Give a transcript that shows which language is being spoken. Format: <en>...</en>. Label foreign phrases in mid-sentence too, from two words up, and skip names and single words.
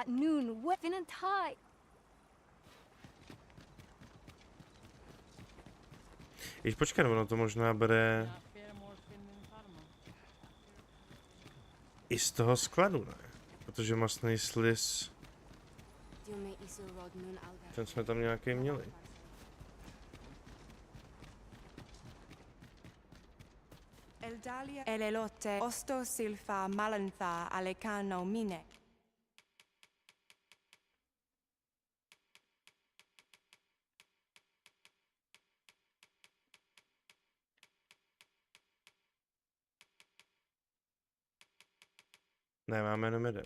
<cs>Když počkej, ono to možná bere i z toho skladu, ne? Protože masný sliz... Ten jsme tam nějaký měli. Eldalia elelote osto silfa malantha alecano mine. Ne, máme jenom jeden.</cs>